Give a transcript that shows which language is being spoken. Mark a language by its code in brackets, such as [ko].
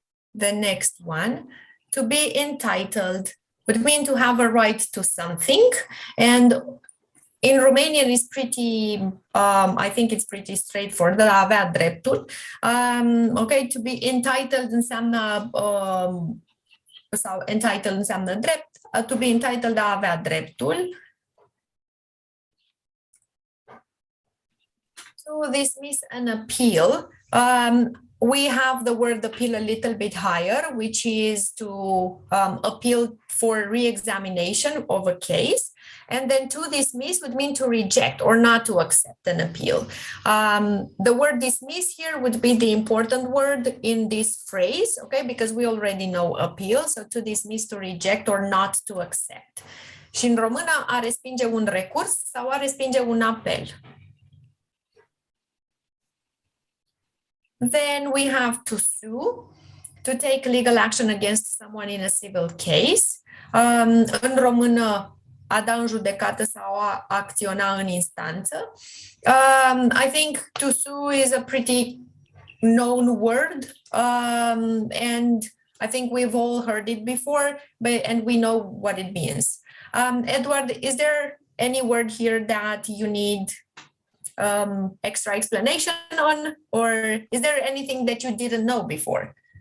[en] The next one, to be entitled, would mean to have a right to something, and in Romanian is pretty, I think it's pretty straightforward, [ro] de a avea dreptul. [en] Okay, to be entitled [ro] înseamnă, sau [en] entitled [ro] înseamnă drept, [en] to be entitled, [ro] de a avea dreptul. [en] To dismiss an appeal, we have the word appeal a little bit higher, which is to appeal for re-examination of a case. And then to dismiss would mean to reject or not to accept an appeal. The word dismiss here would be the important word in this phrase, okay, because we already know appeal. So to dismiss, to reject, or not to accept. [ro] Și în română, a respinge un recurs sau a respinge un apel. [en] Then we have to sue, to take legal action against someone in a civil case. [ro] În română, a da în judecată sau a acționa în instanță. [en] I think to sue is a pretty known word, and I think we've all heard it before, and we know what it means. Edward, is there any word here that you need extra explanation on, or is there anything that you didn't know before?